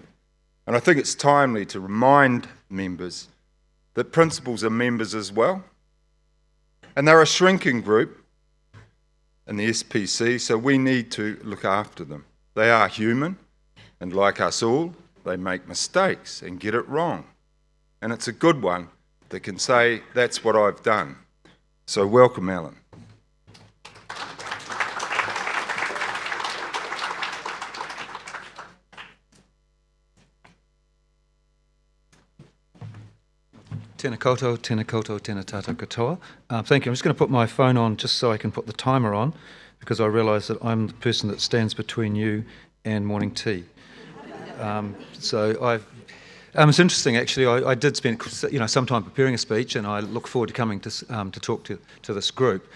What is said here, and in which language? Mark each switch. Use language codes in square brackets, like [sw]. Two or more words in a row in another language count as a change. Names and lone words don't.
[en] And I think it's timely to remind members that principals are members as well, and they're a shrinking group in the SPC, so we need to look after them. They are human, and like us all, they make mistakes and get it wrong. And it's a good one that can say, that's what I've done. So welcome, Alan. [mi] Tēnā koutou, tēnā koutou, tēnā tātou katoa. [en] Thank you. I'm just going to put my phone on just so I can put the timer on, because I realise that I'm the person that stands between you and morning tea. It's interesting actually. I did spend some time preparing a speech, and I look forward to coming to talk to this group.